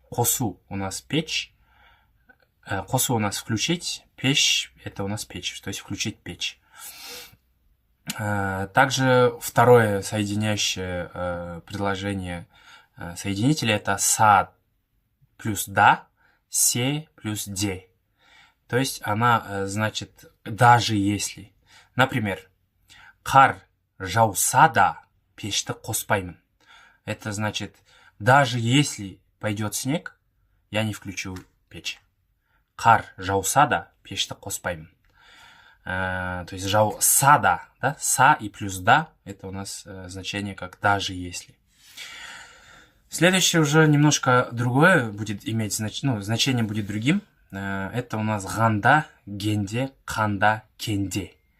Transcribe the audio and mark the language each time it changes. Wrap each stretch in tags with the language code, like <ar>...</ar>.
<ru>Қосу у нас печь. Қосу у нас включить, печь это у нас печь, то есть включить печь. Также второе соединяющее предложение соединителя это «са» плюс «да», «се» плюс «де». То есть она значит «даже если».</ru> <kk>Например, «қар жауса да пешті қоспаймын».</kk> <ru>Это значит «даже если пойдет снег, я не включу печь».</ru> <kk>«Қар жауса да пешті қоспаймын».</kk> <ru>То есть жауса да, «са» и плюс «да» это у нас значение как «даже если». Следующее уже немножко другое будет иметь значение будет другим. Это у нас «ғанда», «генде», «қанда», «кенде».</ru>